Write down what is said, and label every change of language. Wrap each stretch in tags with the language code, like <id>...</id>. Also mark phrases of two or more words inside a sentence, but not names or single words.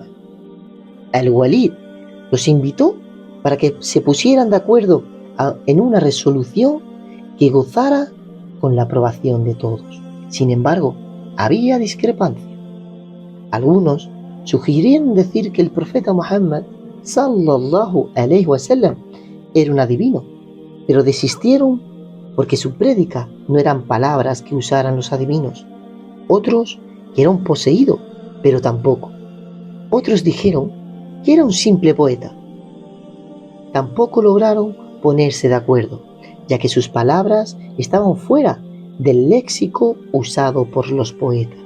<es>Al-Walid los invitó para que se pusieran de acuerdo en una resolución que gozara con la aprobación de todos. Sin embargo, había discrepancia. Algunos sugirieron decir que el profeta Muhammad</es> <ar>صلى الله عليه وسلم</ar> <es>era un adivino, pero desistieron porque su prédica no eran palabras que usaran los adivinos. Otros que era un poseído, pero tampoco. Otros dijeron que era un simple poeta. Tampoco lograron ponerse de acuerdo, ya que sus palabras estaban fuera del léxico usado por los poetas.</es>